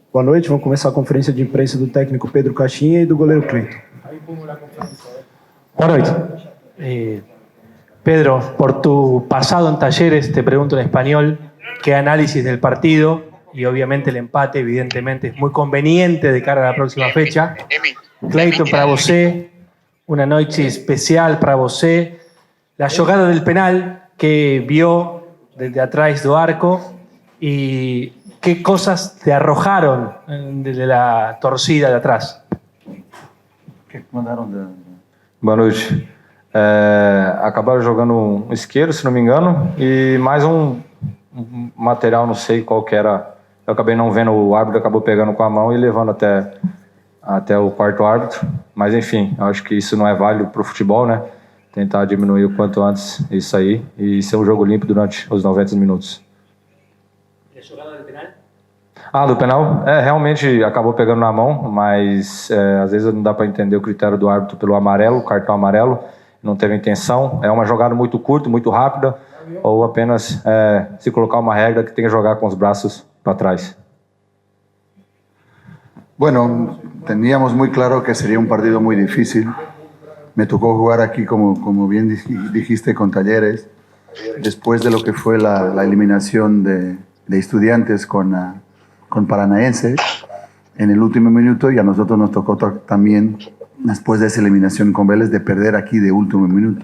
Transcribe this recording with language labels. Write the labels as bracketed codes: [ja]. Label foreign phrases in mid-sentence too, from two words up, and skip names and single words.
[pt] Boa noite, vamos começar a conferência de imprensa do técnico Pedro Caixinha e do goleiro Cleiton. [es] Buenas noches. Pedro, por tu pasado en Talleres, te pregunto en español, ¿qué análisis del partido? Y obviamente el empate, evidentemente, es muy conveniente de cara a la próxima fecha. [pt] Cleiton, para você, [es] una noche especial [pt] para você. [es] La jugada del penal que vio desde atrás [pt] do arco [es] y qué cosas te arrojaron de la torcida de atrás. ¿Qué mandaron de...? [pt] Boa noite. Acabaram jogando um isqueiro, se não me engano, e mais um material, não sei qual que era. Eu acabei não vendo, o árbitro acabou pegando com a mão e levando até o quarto árbitro. Mas enfim, acho que isso não é válido para o futebol, né? Tentar diminuir o quanto antes isso aí e ser um jogo limpo durante os 90 minutos. E a jogada do penal? Do penal? Realmente acabou pegando na mão, mas às vezes não dá para entender o critério do árbitro pelo amarelo, cartão amarelo, não teve intenção. É uma jogada muito curta, muito rápida, ou apenas se colocar uma regra que tem que jogar com os braços para trás. [es] Bueno, teníamos muy claro que sería un partido muy difícil. Me tocó jugar aquí, como bien dijiste, con Talleres, después de lo que fue la eliminación de Estudiantes con Paranaense en el último minuto, y a nosotros nos tocó también, después de esa eliminación con Vélez, de perder aquí de último minuto.